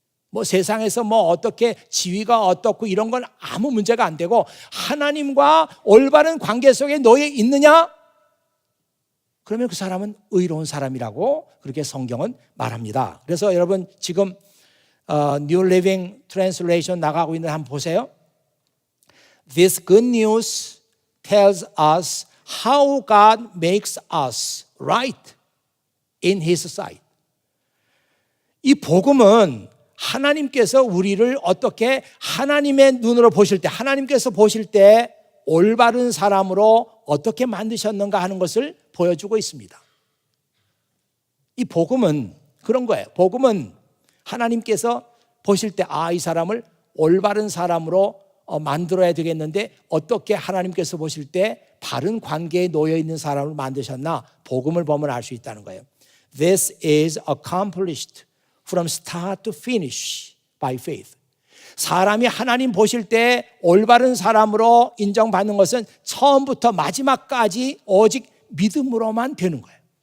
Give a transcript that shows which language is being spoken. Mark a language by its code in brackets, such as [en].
[ko] 뭐 세상에서 뭐 어떻게 지위가 어떻고 이런 건 아무 문제가 안 되고 하나님과 올바른 관계 속에 놓여 있느냐? 그러면 그 사람은 의로운 사람이라고 그렇게 성경은 말합니다. 그래서 여러분 지금 New Living Translation 나가고 있는 한번 보세요. [en] This good news tells us how God makes us right in His sight. [ko] 이 복음은 하나님께서 우리를 어떻게 하나님의 눈으로 보실 때, 하나님께서 보실 때 올바른 사람으로 어떻게 만드셨는가 하는 것을 보여주고 있습니다. 이 복음은 그런 거예요. 복음은 하나님께서 보실 때 이 사람을 올바른 사람으로 만들어야 되겠는데 어떻게 하나님께서 보실 때 바른 관계에 놓여 있는 사람을 만드셨나 복음을 보면 알 수 있다는 거예요. [en] This is accomplished from start to finish by faith. [ko] 사람이 하나님 보실 때 올바른 사람으로 인정받는 것은 처음부터 마지막까지 오직 믿음으로만 되는 거예요.